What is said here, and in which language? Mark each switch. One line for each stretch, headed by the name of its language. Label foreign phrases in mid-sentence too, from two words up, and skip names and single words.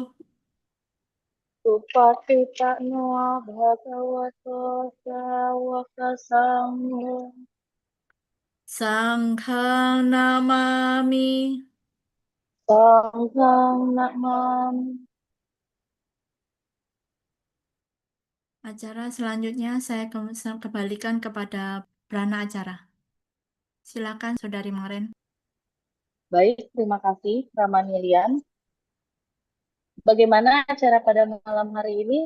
Pali: Supatipanno bhagavato sawaka sangho. Sanghang namami. Sanghang namami.
Indonesian: Acara selanjutnya saya kembalikan kepada Brana acara. Silakan Saudari Maren. Baik, terima kasih Ramanilian. Bagaimana acara pada malam hari ini?